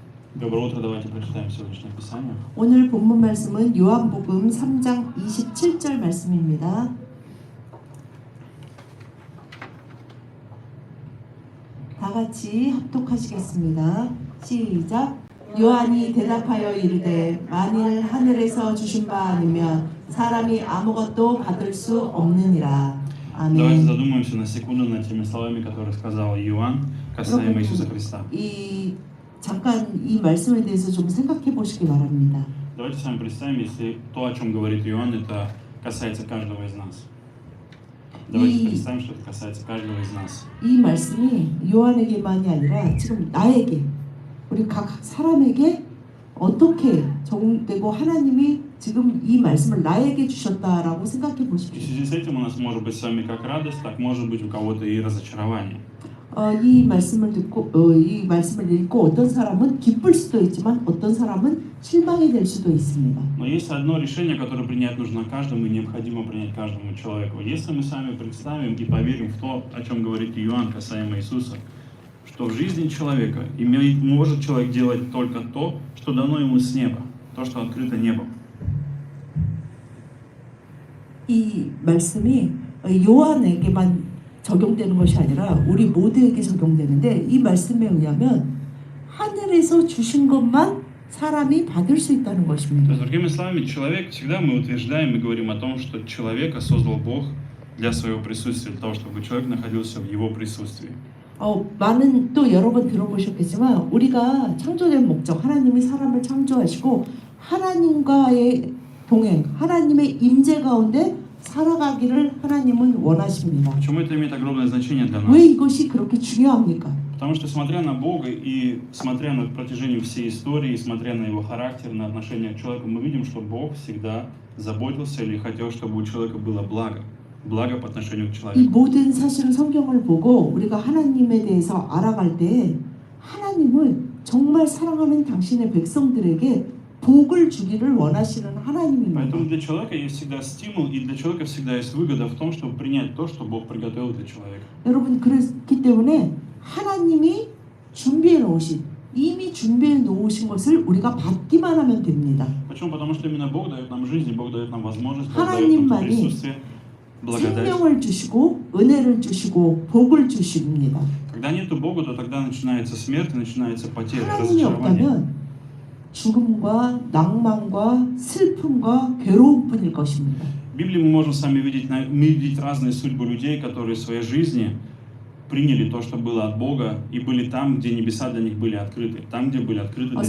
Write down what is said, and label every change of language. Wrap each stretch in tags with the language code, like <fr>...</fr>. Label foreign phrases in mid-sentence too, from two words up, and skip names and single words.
<ru>Доброе утро, давайте прочитаем сегодняшнее Писание.</ru> <ko>오늘 본문 말씀은 요한복음 3장 27절 말씀입니다. 다 같이 합독하시겠습니다. 시작. 요한이 대답하여 이르되 만일 하늘에서 주신 바 아니면 사람이 아무것도 받을 수 없느니라.</ko> <ru>Давайте</ru> <ko>아멘.</ko> <ru>задумаемся на секунду над теми словами, которые сказал Иоанн касаемо Иисуса Христа.</ru> <ko>잠깐 이 말씀에 대해서 좀 생각해 보시기 바랍니다.</ko> <ru>Давайте с вами представим, если то, о чем говорит Иоанн, это касается каждого из нас. Давайте представим, что это касается каждого из нас.</ru> <ko>이 말씀이 요한에게만이 아니라 지금 나에게, 우리 각 사람에게 어떻게 적용되고 하나님이 지금 이 말씀을 나에게 주셨다라고 생각해</ko> <ru>И в</ru> <ko>보십시오.</ko> <ru>связи с этим у нас может быть с вами как радость, так может быть у кого-то и разочарование.</ru> <ko>이 말씀을 듣고 이 말씀을 읽고 어떤 사람은 기쁠 수도 있지만 어떤 사람은 실망이 될 수도 있습니다.</ko> <ru>Но есть одно решение, которое принять нужно каждому и необходимо принять каждому человеку. Если мы сами представим и поверим в то, о чем говорит Иоанн касаемо Иисуса, что в жизни человека может человек делать только то, что дано ему с неба, то, что открыто небом.</ru> <ko>이 말씀이 요한에게만 적용되는 것이 아니라 우리 모두에게 적용되는데 이 말씀에 의하면 하늘에서 주신 것만 사람이 받을 수 있다는</ko> <ru>То есть,</ru> <ko>것입니다.</ko> <ru>другими словами, человек, всегда мы утверждаем и говорим о том, что человека создал Бог для своего присутствия, для того, чтобы человек находился в его присутствии.</ru> <ko>많은 또 여러 번 들어보셨겠지만 우리가 창조된 목적, 하나님이 사람을 창조하시고 하나님과의 동행, 하나님의 임재 가운데 살아가기를 하나님은 원하십니다.</ko> <ru>Почему это имеет огромное значение для</ru> <ko>왜</ko> <ru>нас?</ru> <ko>이것이 그렇게 중요합니까?</ko> <ru>Потому что, смотря на Бога и смотря на протяжении всей истории, смотря на его характер, на отношение к человеку, мы видим, что Бог всегда заботился или хотел, чтобы у человека было благо по отношению к</ru> <ko>이</ko> <ru>человеку.</ru> <ko>모든 사실은 성경을 보고 우리가 하나님에 대해서 알아갈 때 하나님은 정말 사랑하는 당신의 백성들에게 복을 주기를 원하시는 하나님입니다.</ko> <ru>Поэтому для человека есть всегда стимул, и для человека всегда есть выгода в том, чтобы принять то, что Бог приготовил для человека.</ru> <ko>여러분 그렇기 때문에 하나님이 이미 준비해 놓으신 것을 우리가 받기만 하면 됩니다.</ko> <ru>Почему? Потому что именно Бог дает нам жизнь, и Бог дает нам возможность, Бог дает нам присутствие, благодать.</ru> <ko>생명을 주시고 은혜를 주시고 복을 주십니다.</ko> <ru>Когда нету Бога, то тогда начинается смерть, начинается потеря,</ru> <ko>하나님이</ko> <ru>разочарование.</ru> <ko>없다면 죽음과 낭만과 슬픔과 괴로움뿐일 것입니다.</ko> <ru>В Библии мы можем с вами видеть разные судьбы людей, которые в своей жизни приняли то, что было от Бога, и были там, где небеса для них были открыты, там, где были открыты для них</ru>